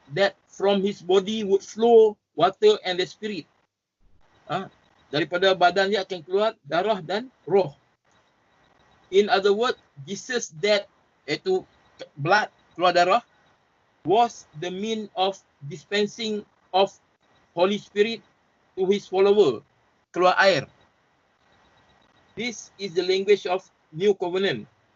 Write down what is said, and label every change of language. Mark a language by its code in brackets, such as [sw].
[en] that from his body would flow water and the spirit. [ms] Daripada badan dia akan keluar darah dan roh. [en] In other words, Jesus that, iaitu blood, [ms] keluar darah, [en] was the mean of dispensing of Holy Spirit to his follower, [ms] keluar air. [en] This is the language of New Covenant.